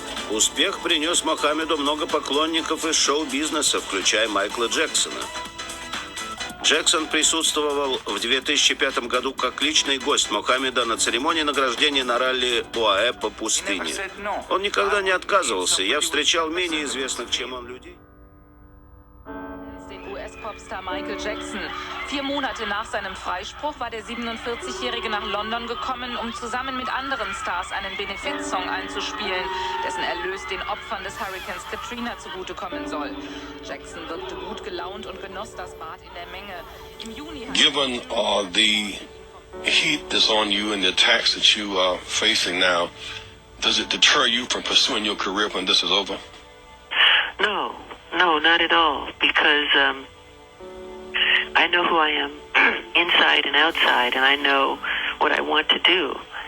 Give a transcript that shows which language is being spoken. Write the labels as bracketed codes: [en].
[ru] Успех принес Мохаммеду много поклонников из шоу-бизнеса, включая Майкла Джексона. Джексон присутствовал в 2005 году как личный гость Мохаммеда на церемонии награждения на ралли ОАЭ по пустыне. Он никогда не отказывался. Я встречал менее известных, чем он, людей. [de] US-Popstar Michael Jackson. 4 Monate nach seinem Freispruch war der 47-Jährige nach London gekommen, um zusammen mit anderen Stars einen Benefizsong einzuspielen, dessen Erlös den Opfern des Hurrikans Katrina zugutekommen soll. Jackson wirkte gut gelaunt und genoss das Bad in der Menge. Im Juni [en] Given the heat that's on you and the attacks that you are facing now, does it deter you from pursuing your career when this is over? No, not at all, because I know who I am inside and outside, and I know what I want to do.